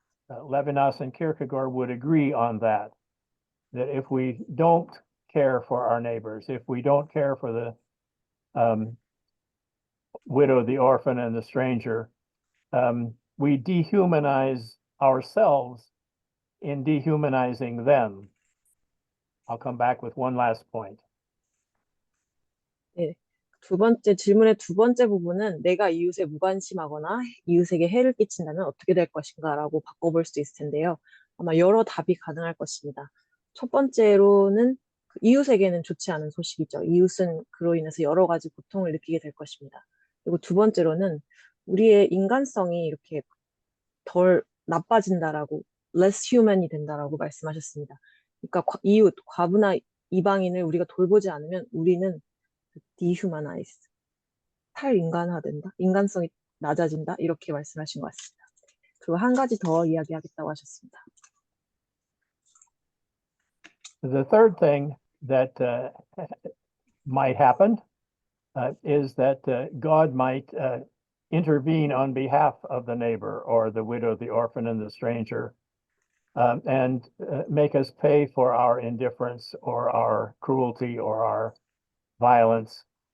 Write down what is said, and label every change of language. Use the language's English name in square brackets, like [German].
[English] Levinas and Kierkegaard would agree on that if we don't care for our neighbors, if we don't care for the widow, the orphan, and the stranger, we dehumanize ourselves in dehumanizing them. I'll come back with one last point. [Korean] 네, 질문의 두 번째 부분은 내가 이웃에 무관심하거나 이웃에게 해를 끼친다면 어떻게 될 것인가라고 바꿔볼 수 있을 텐데요. 아마 여러 답이 가능할 것입니다. 첫 번째로는 이웃에게는 좋지 않은 소식이죠. 이웃은 그로 인해서 여러 가지 고통을 느끼게 될 것입니다. 그리고 두 번째로는 우리의 인간성이 이렇게 덜 나빠진다라고, [English] less human [Korean] 이 된다라고 말씀하셨습니다. 그러니까 이웃, 과부나 이방인을 우리가 돌보지 않으면 우리는 [English] dehumanize, [Korean] 탈인간화된다, 인간성이 낮아진다, 이렇게 말씀하신 것 같습니다. 그리고 한 가지 더 이야기하겠다고 하셨습니다. [English] The third thing that might happen is that God might intervene on behalf of the neighbor or the widow, the orphan, and the stranger, and make us pay for our indifference or our cruelty or our violence.